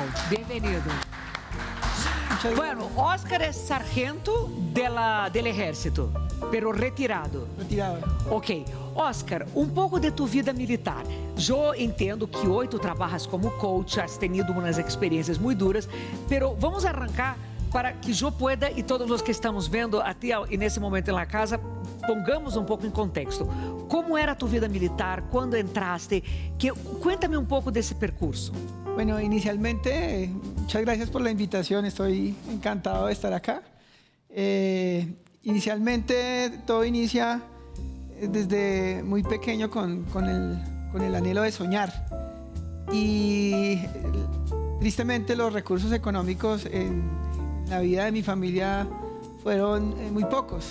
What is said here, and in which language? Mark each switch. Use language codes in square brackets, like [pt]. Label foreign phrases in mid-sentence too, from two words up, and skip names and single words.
[pt] Bem-vindo. [es] Bueno, Oscar é sargento del ejército, pero retirado. Retirado. Ok. Oscar, [pt] um pouco de tu vida militar. Eu entendo que hoje tu trabalhas como coach, [es] has tenido [pt] umas experiências muito duras, pero vamos arrancar para que eu pueda e todos os que estamos vendo até nesse momento na casa, pongamos um pouco em contexto. [es] Como era tu vida militar? [pt] Quando entraste? Cuéntame um pouco desse percurso. [es] Bueno, inicialmente, muchas gracias por la invitación. Estoy encantado de estar acá. Inicialmente, todo inicia desde muy pequeño con el anhelo de soñar. Y tristemente, los recursos económicos en la vida de mi familia fueron muy pocos.